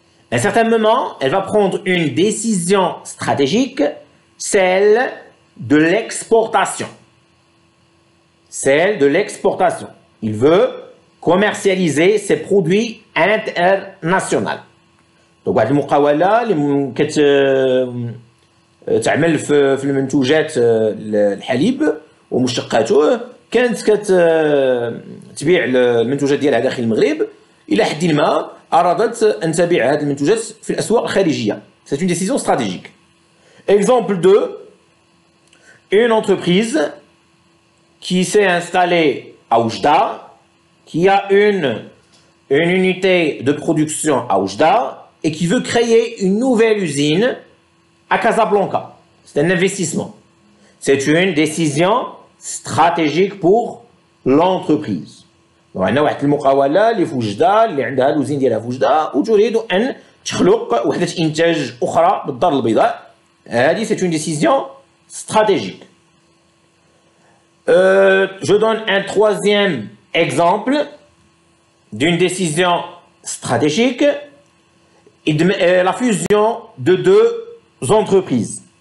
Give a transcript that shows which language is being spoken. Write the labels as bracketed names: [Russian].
[French] À un certain moment, elle va prendre une décision stratégique, celle de l'exportation. Celle de l'exportation. Il veut commercialiser ses produits à l'international. [Arabic] Donc, واحد المقاولة اللي كتعمل في المنتوجات الحليب ومشتقاته كانت كتبيع المنتوجات ديالها داخل المغرب إلى حد ما أرادت أن تبيع هذه المنتوجات في الأسواق الخارجية. [French] C'est une décision stratégique. Exemple 2, une entreprise qui s'est installée à Oujda, qui a une unité de production à Oujda et qui veut créer une nouvelle usine à Casablanca. C'est un investissement. C'est une décision stratégique pour l'entreprise. [Arabic] وعندنا واحد المقاولة اللي في وجدة اللي عندها الوزين ديالها في وجدة وتريد أن تخلق وحدة إنتاج أخرى بالدار البيضاء. [French] هذه c'est une décision stratégique. Je donne un troisième exemple d'une décision stratégique, la fusion de deux entreprises.